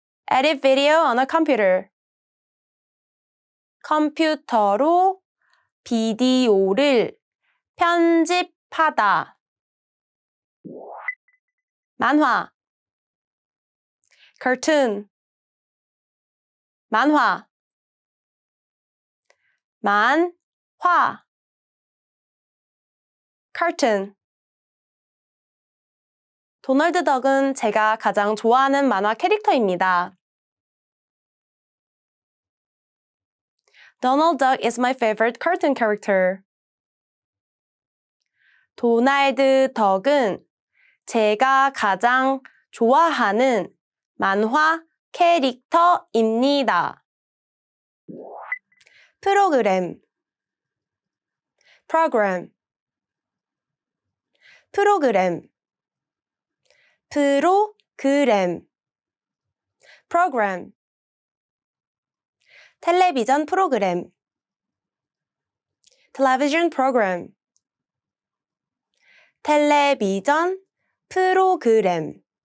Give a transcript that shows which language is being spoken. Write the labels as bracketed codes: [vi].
[en] edit video on a computer, [ko] 컴퓨터로 비디오를 편집하다, 만화, cartoon, 만화, 만화, cartoon. 도널드 덕은 제가 가장 좋아하는 만화 캐릭터입니다. [en] Donald Duck is my favorite cartoon character. [ko] 도날드 덕은 제가 가장 좋아하는 만화 캐릭터입니다. 프로그램, [en] program, [ko] 프로그램, 프로그램, program, 텔레비전 프로그램, [en] television program, [ko] 텔레비전 프로그램,